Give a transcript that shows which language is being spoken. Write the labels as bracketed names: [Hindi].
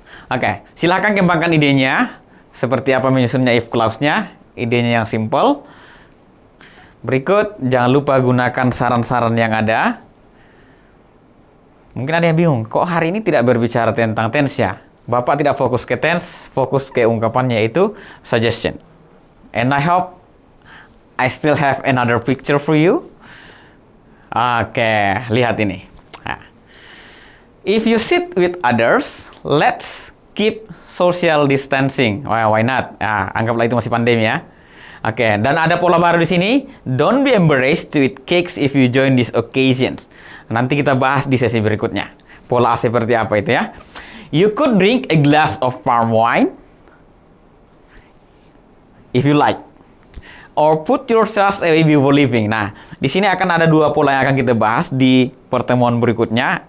[Indonesian] Oke, silahkan kembangkan idenya. Seperti apa menyusunnya if clause-nya. Idenya yang simple. Berikut, jangan lupa gunakan saran-saran yang ada. Mungkin ada yang bingung, kok hari ini tidak berbicara tentang tense ya? Bapak tidak fokus ke tense, fokus ke ungkapannya, yaitu suggestion. [English] And I hope I still have another picture for you. Oke, [Indonesian] lihat ini. [English] Nah. If you sit with others, let's keep social distancing. Why not? [Indonesian] Anggaplah itu masih pandemi ya. Oke, dan ada pola baru di sini. [English] Don't be embarrassed to eat cakes if you join these occasions. [Indonesian] Nanti kita bahas di sesi berikutnya. Pola A seperti apa itu ya. [English] You could drink a glass of palm wine if you like. Or put yourself away before leaving. [Indonesian] Nah, di sini akan ada dua pola yang akan kita bahas di pertemuan berikutnya.